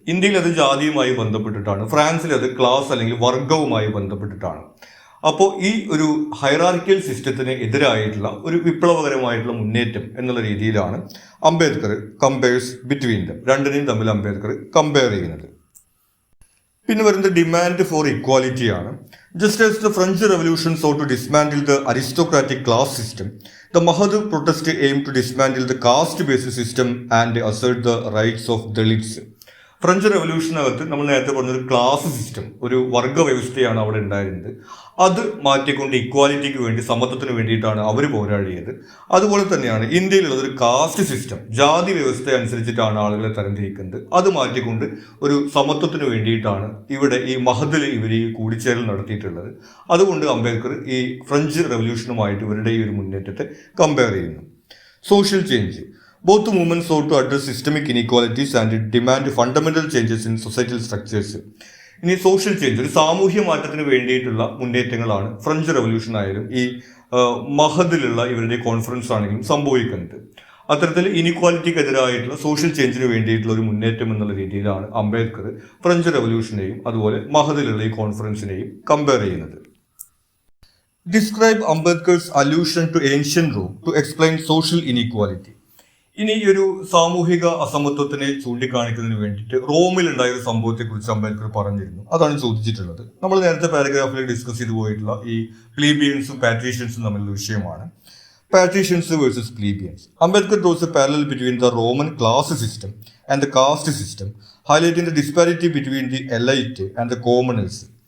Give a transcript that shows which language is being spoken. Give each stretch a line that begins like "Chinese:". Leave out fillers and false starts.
Malayalam: ഇന്ത്യയിൽ അത് ജാതിയുമായി ബന്ധപ്പെട്ടിട്ടാണ്, ഫ്രാൻസിൽ അത് ക്ലാസ് അല്ലെങ്കിൽ വർഗവുമായി ബന്ധപ്പെട്ടിട്ടാണ്. അപ്പോൾ ഈ ഒരു ഹൈറാർക്കിയൽ സിസ്റ്റത്തിന് എതിരായിട്ടുള്ള ഒരു വിപ്ലവകരമായിട്ടുള്ള മുന്നേറ്റം എന്നുള്ള രീതിയിലാണ് അംബേദ്കർ
English: compares between them,
Malayalam: രണ്ടിനെയും തമ്മിൽ അംബേദ്കർ കമ്പയർ ചെയ്യുന്നത്. പിന്നെ വരുന്നത്
English: demand for equality
Malayalam: ആണ്.
English: Just as the French revolution so to dismantle the aristocratic class system, the Mahad protest aimed to dismantle the caste-based system and assert the rights of Dalits.
Malayalam: French റെവല്യൂഷനകത്ത് നമ്മൾ നേരത്തെ പറഞ്ഞൊരു class system, ഒരു വർഗ വ്യവസ്ഥയാണ് അവിടെ ഉണ്ടായിരുന്നത്. അത് മാറ്റിക്കൊണ്ട് ഇക്വാലിറ്റിക്ക് വേണ്ടി, സമത്വത്തിന് വേണ്ടിയിട്ടാണ് അവർ പോരാടിയത്. അതുപോലെ തന്നെയാണ് ഇന്ത്യയിലുള്ളത് ഒരു കാസ്റ്റ് സിസ്റ്റം, ജാതി വ്യവസ്ഥ അനുസരിച്ചിട്ടാണ് ആളുകളെ തരംതിരിക്കുന്നത്. അത് മാറ്റിക്കൊണ്ട് ഒരു സമത്വത്തിന് വേണ്ടിയിട്ടാണ് ഇവിടെ ഈ മഹദിൽ ഇവർ ഈ കൂടിച്ചേരൽ നടത്തിയിട്ടുള്ളത്. അതുകൊണ്ട് അംബേദ്കർ ഈ ഫ്രഞ്ച് റെവല്യൂഷനുമായിട്ട് ഇവരുടെ ഈ ഒരു മുന്നേറ്റത്തെ കമ്പയർ ചെയ്യുന്നു.
English: Social change. Both movements sought to address systemic inequalities and demand fundamental changes in societal structures.
Malayalam: ഇനി സോഷ്യൽ ചേഞ്ച്, ഒരു സാമൂഹ്യ മാറ്റത്തിന് വേണ്ടിയിട്ടുള്ള മുന്നേറ്റങ്ങളാണ് ഫ്രഞ്ച് റെവല്യൂഷൻ ആയാലും ഈ മഹദിലുള്ള ഇവരുടെ കോൺഫറൻസ് ആണെങ്കിലും സംഭവിക്കുന്നത്. അത്തരത്തിൽ ഇനിക്വാലിറ്റിക്കെതിരായിട്ടുള്ള സോഷ്യൽ ചേഞ്ചിന് വേണ്ടിയിട്ടുള്ള ഒരു മുന്നേറ്റം എന്നുള്ള രീതിയിലാണ് അംബേദ്കർ ഫ്രഞ്ച് റെവല്യൂഷനെയും അതുപോലെ മഹദിലുള്ള ഈ കോൺഫറൻസിനെയും കമ്പയർ ചെയ്യുന്നത്.
English: Describe Ambedkar's allusion to ancient Rome to explain social inequality.
Malayalam: ഇനി ഈ ഒരു സാമൂഹിക അസമത്വത്തിനെ ചൂണ്ടിക്കാണിക്കുന്നതിന് വേണ്ടിയിട്ട് റോമിൽ ഉണ്ടായ ഒരു സംഭവത്തെ കുറിച്ച് അംബേദ്കർ പറഞ്ഞിരുന്നു. അതാണ് ചോദിച്ചിട്ടുള്ളത്. നമ്മൾ നേരത്തെ പാരഗ്രാഫിൽ ഡിസ്കസ് ചെയ്തു പോയിട്ടുള്ള ഈ പ്ലീബിയൻസും പാട്രീഷ്യൻസും തമ്മിലുള്ള വിഷയമാണ്.
English: Patricians versus plebeians. Ambedkar draws a parallel between the Roman class system and the caste system, highlighting the disparity between the elite and the commoners.